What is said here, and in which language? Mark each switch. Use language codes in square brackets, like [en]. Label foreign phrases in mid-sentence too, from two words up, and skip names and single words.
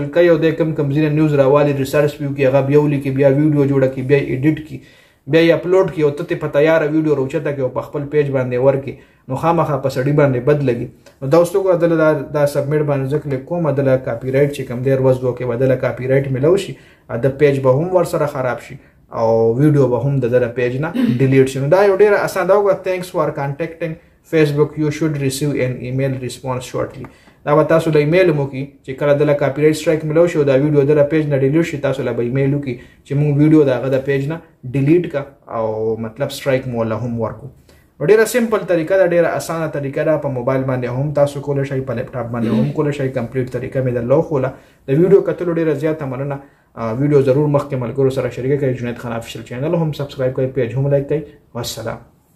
[ps] کوي او دی کوم ځینې نیوز راوالي ریسرچ پې وکړي هغه بیا ولیکي بیا ویډیو جوړه کړي بیا یې ایډیټ کړي بیا یې اپلوډ کړي او ته په تیاره ویډیو راوچته کړي او په خپل پیج باندې ورکړي نو خامخا په سړي باندې بد لګي نو دا اوس ته دله دا سبمیټ باندې زه کلیک کوم دله [en] copyright [ps] چې کوم دی ورځ دوه کې به دله [en] copyright [ps] میلو شي د پیج به هم ورسره خراب شي او ویډیو به هم د دله پیج نه ډیلیټ شي نو دا یو ډېره اسان دا وګوره [en] thanks for contacting Facebook you should receive an email response shortly [ps] دا به تاسو له ایمیل مو کې چې کله دله [en] copyright strike [ps] میلو شي او دا ویډیو دله پیج نه ډیلیټ شي تاسو له به ایمیل وکړي چې موږ ویډیو د هغه د پیج نه ډیلیټ کړه او مطلب سټرایک مو له هم ورکو نو ډېره سمپل طریقه ده ډېره اسانه طریقه ده په موبایل باندې هم تاسو کولی شئ په لیپټاپ باندې هم کولی شئ کمپلیټ طریقه مې درله وښوله د ویډیو کتلو ډېره زیاته مننه ویډیو ضرور مخکې ملګرو سره شریکه کړئ جنید خان افیشل چینل هم سبسکرایب کړئ پیج هم لایک کړئ والسلام